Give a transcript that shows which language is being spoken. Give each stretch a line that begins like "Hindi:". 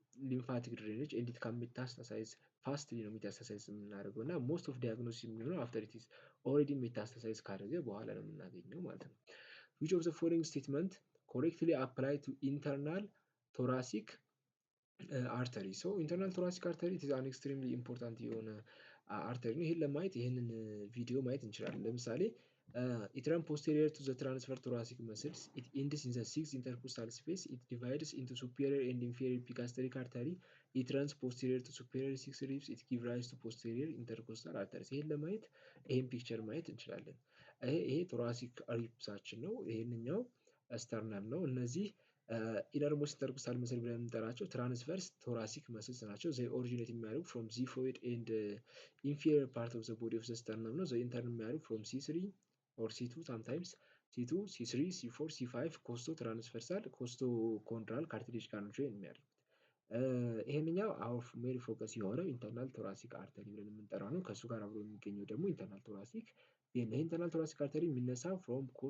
English: ሊምፋቲክ ድሬኔጅ ኤንድ ኢት ካን ሜታስታሳይዝ ፋስትሊ
Amharic: ነው
English: ሜታስታሳይዝ
Amharic: የምናደርገው እና
English: ሞስት ኦፍ ዲያግኖሲስ
Amharic: የሚሆነው
English: አፍተር ኢት ኢዝ ኦልሬዲ ሜታስታሳይዝ
Amharic: ካደረገ በኋላ ነው የምናገኘው ማለት ነው።
English: which of the following statement correctly apply to internal thoracic artery? so internal thoracic artery it is an extremely important
Amharic: የሆነ
English: አርተሪ
Amharic: ነው። ይሄን ለማየት ይሄንን ቪዲዮ ማየት እንችላለን። ለምሳሌ
English: it runs posterior to the transverse thoracic muscles, it ends in the sixth intercostal space, it divides into superior and inferior epigastric artery ኢት ረንስ ፖስቴሪየር ቱ ሱፔሪየር ሲክስ ሪብስ ኢት ጊቭ ራይዝ ቱ ፖስቴሪየር ኢንተርኮስታል አርተሪስ።
Amharic: ይሄን ለማየት ይሄን ፒክቸር ማየት እንችላለን። ይሄ ቶራሲክ ሪብሳችን ነው። ይሄንኛው ስተርነም ነው። እነዚህ ኢነርሞስ ኢንተርኮስታል መስል ብለን የምንጠራቸው ትራንስቨርስ ቶራሲክ መስልስ ናቸው። ዘይ ኦሪጂኔት የሚያደርጉ ፍሮም ዚፎይድ ኤንድ ኢንፌሪየር ፓርት ኦፍ ዘ ቦዲ ኦፍ ዘ ስተርነም ነው። ዘይ ኢንተርን የሚያደርጉ ፍሮም C3 ኦር C2 ሳምታይምስ C2 C3 C4 C5 ኮስቶ ትራንስቨርሳል ኮስቶ ኮንድራል ካርቲሌጅ ጋር ነው ጆይን የሚያደርጉት። ይሄንኛው አውፍ ሜሪ ፎከስ የሆነው ኢንተርናል ቶራሲክ አርተሪ ብለን የምንጠራው ነው። ከእሱ ጋር አብሮ የሚገኘው ደግሞ ኢንተርናል ቶራሲክ ይሄ ኢንተርናል ቶራሲክ አርተሪ የሚነሳው ፍሮም